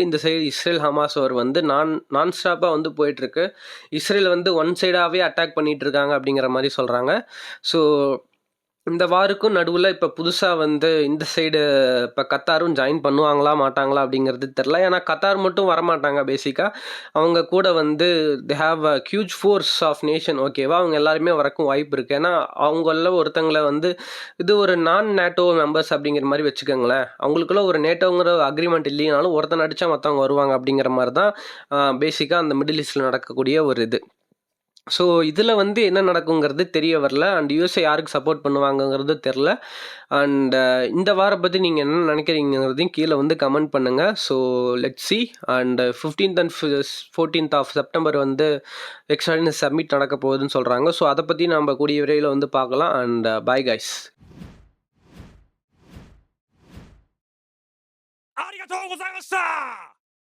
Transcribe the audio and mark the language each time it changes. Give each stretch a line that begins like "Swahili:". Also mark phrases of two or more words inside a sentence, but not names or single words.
Tamil: இந்த சைடு இஸ்ரேல், ஹமாஸ் வார் வந்து
English: non stopஆ
Tamil: வந்து போயிட்டுருக்கு. இஸ்ரேல் வந்து
English: one sideஆவே
Tamil: அட்டாக் பண்ணிட்டு இருக்காங்க அப்படிங்கிற மாரி சொல்றாங்க. ஸோ இந்த வாருக்கும் நடுவுல இப்ப புதுசா வந்து இந்த சைடு இப்ப கத்தாரும் ஜாயின் பண்ணுவாங்களா, மாட்டாங்களா அப்படிங்கிறது தெரியல. ஏன்னா கத்தார் மட்டும் வரமாட்டாங்க பேசிக்கா. அவங்க கூட வந்து
English: they have a huge force of nation okayவா?
Tamil: அவங்க எல்லாருமே வரக்கும் வாய்ப்பு இருக்கு. ஏன்னா அவங்கள்ல ஒருத்தங்கள வந்து இது ஒரு
English: non NATO members
Tamil: அப்படிங்கிற மாரி வச்சுக்கோங்களேன். அவங்களுக்குள்ள ஒரு நேட்டோங்கிற அக்ரீமெண்ட் இல்லைனாலும் ஒருத்தன் அடிச்சா மத்தவங்க வருவாங்க அப்படிங்கிற மாரி தான் பேசிக்கா அந்த மிடில் ஈஸ்ட்ல நடக்கக்கூடிய ஒரு இது. ஸோ இதில வந்து என்ன நடக்குங்கிறது தெரிய வரல. அண்ட் யுஎஸ்ஏ யாருக்கு சப்போர்ட் பண்ணுவாங்கங்கிறது தெரில. அண்ட் இந்த வாரம் பத்தி நீங்க என்ன நினைக்கிறீங்கங்கிறதையும் கீழ வந்து கமெண்ட் பண்ணுங்க.
English: so let's see. and 15th and 14th of September வந்து extraordinary summit
Tamil: நடக்க போகுதுன்னு சொல்றாங்க. ஸோ அத பத்தி நாம கூடிய விரைவில வந்து பார்க்கலாம்.
English: and bye guys.
Japanese: ありがとうございました